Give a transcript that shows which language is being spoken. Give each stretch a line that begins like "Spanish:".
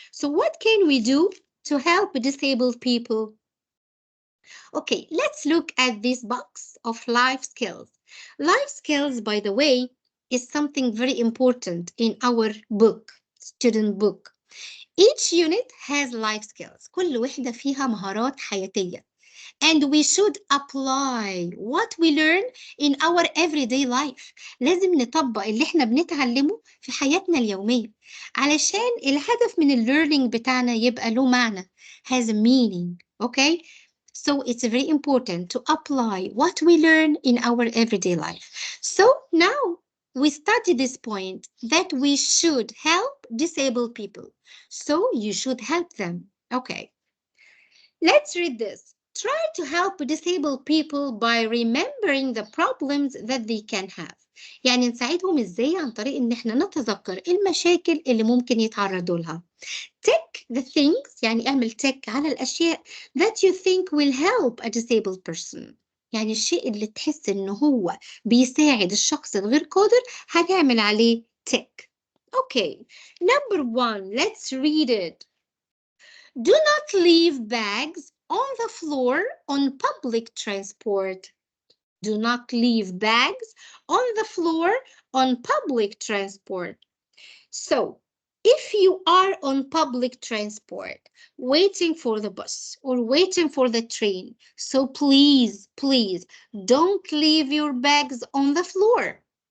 English: So what can we do to help disabled people? Okay, let's look at this box of life skills. Life skills, by the way, is something very important in our book, student book. Each unit has life skills.
Arabic: كل وحدة فيها مهارات حياتية.
English: And we should apply what we learn in our everyday life.
Arabic: لازم نطبق اللي احنا بنتعلمه في حياتنا اليومية علشان الهدف من learning بتاعنا يبقى له معنى,
English: has a meaning, okay? So it's very important to apply what we learn in our everyday life. So now we study this point that we should help disabled people. So you should help them. Okay. Let's read this. Try to help disabled people by remembering the problems that they can have.
Arabic: يعني نساعدهم ازاي عن طريق ان احنا نتذكر المشاكل اللي ممكن يتعرضوا لها.
English: Tick the things
Arabic: يعني اعمل
English: tick
Arabic: على الاشياء
English: that you think will help a disabled person.
Arabic: يعني الشيء اللي تحس انه هو بيساعد الشخص الغير قادر هنعمل عليه tick.
English: Okay. Number 1, let's read it. Do not leave bags on the floor on public transport. Do not leave bags on the floor on public transport. So, if you are on public transport, waiting for the bus or waiting for the train, so please, please don't leave your bags on the floor.